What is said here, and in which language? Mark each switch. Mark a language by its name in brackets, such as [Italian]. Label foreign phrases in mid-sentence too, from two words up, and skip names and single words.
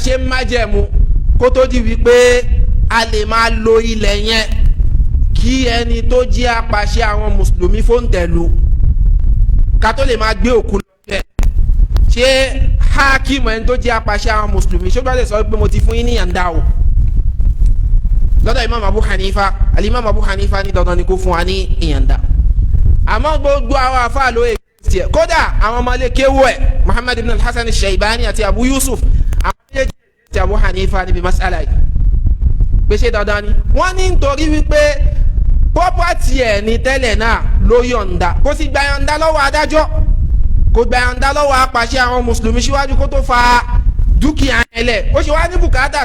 [Yoruba] ṣe májẹ̀mú kó tó di wípé a lè máa lo ilẹ̀ yẹn kí ẹni tó jẹ́ apàṣẹ àwọn mùsùlùmí fóńtẹ̀lú ká tó lè máa gbé òkú lọ́bẹ̀ ṣé hakim ẹni tó jẹ́ apàṣẹ àwọn mùsùlùmí ṣó gbọ́dọ̀ sọ pé mo ti fún yín ní yàǹda o lọ́dọ̀ imam abu hanifa alimam abu hanifa ní dandan ni kó fún wa ní ìyànda àmọ́ gbogbo àwọn afa ló tiẹ̀ kódà àwọn ọmọlé kéwú ẹ̀ muhammad ibn al-hasan shaybani àti abu yusuf àwọn méjèèjì ti abu hanifa níbi masala yìí gbèsè dandan ni wọ́n ní nítorí wípé pọ́pọ́tì ẹ̀ ní tẹ́lẹ̀ náà ló yọ̀ǹda kó sì gba yọ̀ǹda lọ́wọ́ adájọ́ kó gba yọ̀ǹda lọ́wọ́ apàṣẹ àwọn mùsùlùmí síwájú kó tó fa dúkìá ẹ̀ lẹ̀ ó ṣe wá ní bùkátà sí